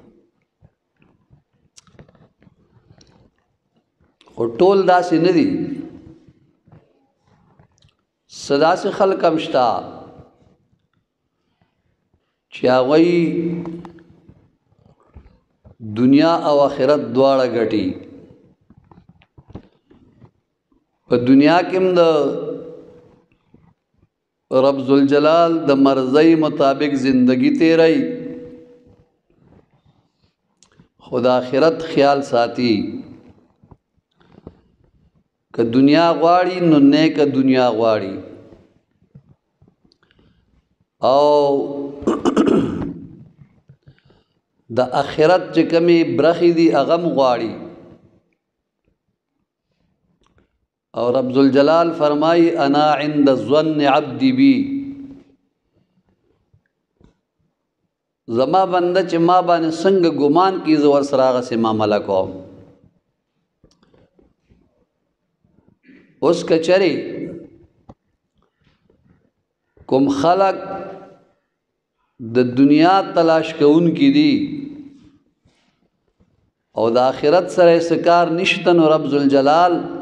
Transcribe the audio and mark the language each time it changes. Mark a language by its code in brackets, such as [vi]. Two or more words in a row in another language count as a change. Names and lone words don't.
[ps] خو ټول داسې نه دي، څه داسې خلک هم شته چې هغوی دنیا او آخرت دواړه ګټي. په دنیا کې هم د رب ذوالجلال د مرضی مطابق زندگی تیرئی، خود آخرت خیال ساتي. که دنیا غواړي نو نیک دنیا غواړي، او د آخرت چې کمی برخې دي هغه هم غواړي. او رب ذوالجلال فرمائی [ar] انا عند الظن عبدی بی، [ps] زما بنده چې ما باندې څنګه ګمان کی زه ورسره هغسې معامله کوم. اوس که چرې کوم خلق د دنیا تلاش کوونکي دي او د آخرت سره سکار نشته، نو رب ذوالجلال